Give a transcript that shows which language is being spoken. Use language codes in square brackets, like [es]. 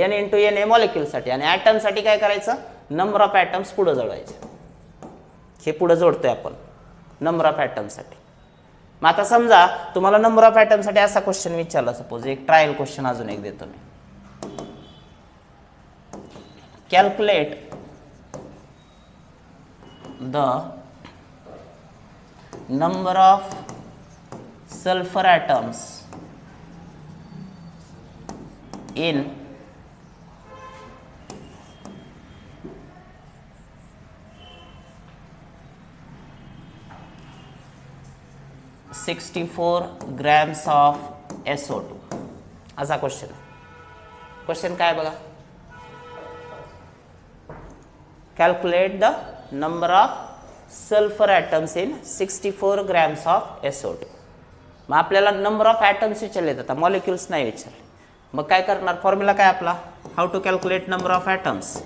[mr] n into Na मॉलिक्यूलसाठी, आणि ॲटमसाठी काय करायचं, नंबर ऑफ ॲटम्स पुढे जोडायचे. हे पुढे जोडतोय आपण नंबर ऑफ ॲटमसाठी. मग आता समजा तुम्हाला नंबर ऑफ ॲटमसाठी असा क्वेश्चन विचारला, सपोज एक ट्रायल क्वेश्चन अजून एक देतो मी. [en] Calculate the number of sulfur atoms in 64 grams of SO2. [mr] असा क्वेश्चन. क्वेश्चन काय बघा, [en] Calculate the number of sulphur atoms in 64 grams of SO2. [mr] मग आपल्याला नंबर ऑफ ॲटम्स विचारले जातात, मॉलिक्युल्स नाही विचारले. मग काय करणार, फॉर्म्युला काय आपला, [en] How to calculate number of atoms.